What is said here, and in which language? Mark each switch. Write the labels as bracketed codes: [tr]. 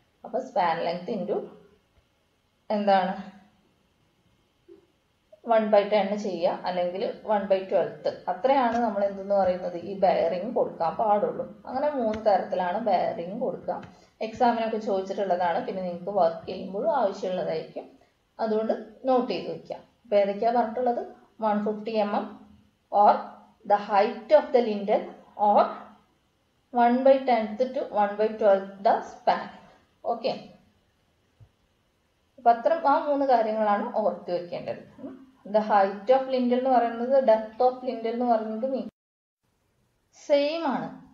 [ml] അപ്പൊ span length into എന്താണ് 1/10 ചെയ്യുക, അല്ലെങ്കിൽ 1/12, അത്രയാണ് നമ്മൾ എന്തെന്ന് പറയുന്നത് ഈ ബെയറിംഗ് കൊടുക്കാൻ പാടുള്ളൂ. അങ്ങനെ 3 തരത്തിലാണ് ബെയറിംഗ് കൊടുക്കുക. എക്സാമിനൊക്കെ ചോദിച്ചിട്ടുള്ളതാണ്, പിന്നെ നിങ്ങൾക്ക് വർക്ക് ചെയ്യുമ്പോഴും ആവശ്യമുള്ളതായിരിക്കും, അതുകൊണ്ട് നോട്ട് ചെയ്ത് വെക്കാം. അപ്പൊ ഏതൊക്കെയാ പറഞ്ഞിട്ടുള്ളത്, [en] 150 mm or the height of the lintel or 1/10 to 1/12 the span. [ml] Okay, അപ്പൊ അത്ര ആ 3 കാര്യങ്ങളാണ് ഓർത്ത് വെക്കേണ്ടത്. ദ ഹൈറ്റ് ഓഫ് ലിൻഡൽ എന്ന് പറയുന്നത് ഡെപ്ത് ഓഫ് ലിൻഡൽ എന്ന് പറയുന്നത് സെയിം ആണ്.